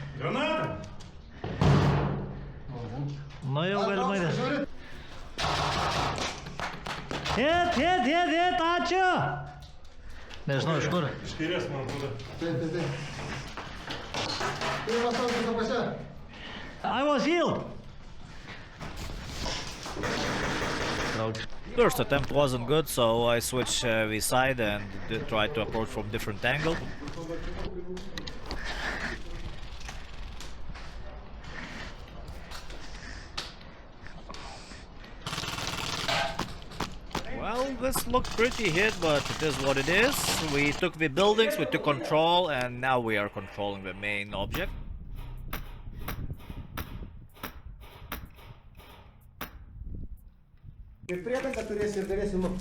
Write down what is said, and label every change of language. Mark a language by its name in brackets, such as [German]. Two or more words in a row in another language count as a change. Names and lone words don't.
[Lithuanian] Granata! Nu jau galimai nes. Ėt, ačiū! Nežinau iš kur. Iš kairės, man atrodo. Taip. Pirmas aukštas apačia. [English] I was healed! First attempt wasn't good, so I switched the side and tried to approach from different angle. Well, this looked pretty hit, but it is what it is. We took the buildings, we took control, and now we are controlling the main object. [Lithuanian] Ir priedangą turėsi ir galėsi nu.